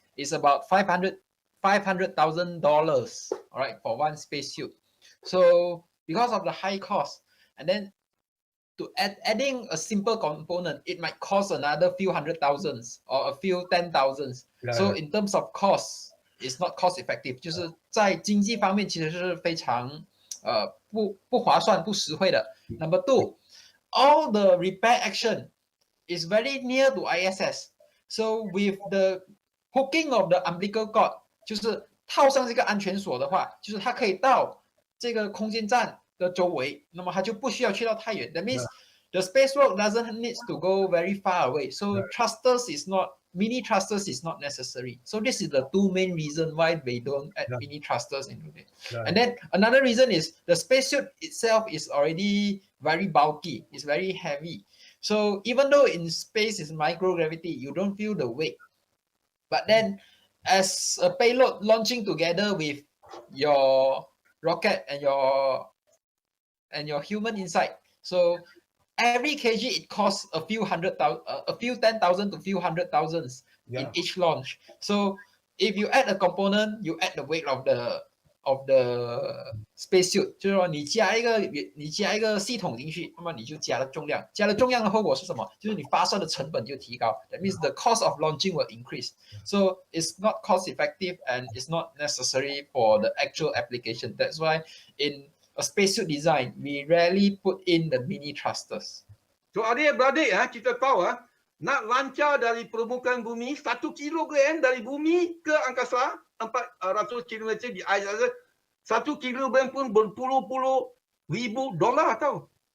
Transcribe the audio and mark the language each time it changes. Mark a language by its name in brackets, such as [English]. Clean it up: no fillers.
[English] It's about $500,000, all right, for one spacesuit. So because of the high cost, and then to adding a simple component, it might cost another few hundred thousands or a few 10,000s. So in terms of cost, it's not cost effective. [Chinese] 就是在经济方面其实是非常不划算、不实惠的。 [English] Number two, all the repair action is very near to ISS. So with the hooking of the umbilical cord, [Chinese] 就是套上这个安全锁的话，就是它可以到这个空间站的周围，那么它就不需要去到太远。 [English] That means the spacewalk doesn't need to go very far away. So mini thrusters is not necessary. So this is the two main reasons why they don't add mini thrusters into it. And then another reason is the spacesuit itself is already very bulky, it's very heavy. So even though in space is microgravity, you don't feel the weight. But then as a payload launching together with your rocket and your human inside, so every kg it costs a few 10,000 to few 100,000 in each launch. So if you add a component, you add the weight of the spacesuit， [Chinese] 就是说你加一个系统进去，那么你就加了重量，加了重量的后果是什么？就是你发射的成本就提高。 [English] That means the cost of launching will increase. So it's not cost effective and it's not necessary for the actual application. That's why in a spacesuit design, we rarely put in the mini thrusters. [Malay] So adik-beradik kita tahu nak lancar dari permukaan bumi 1 kilogram dari bumi ke angkasa 400 kilometer di ais saja, 1 kilogram pun berpuluh-puluh ribu dolar tau.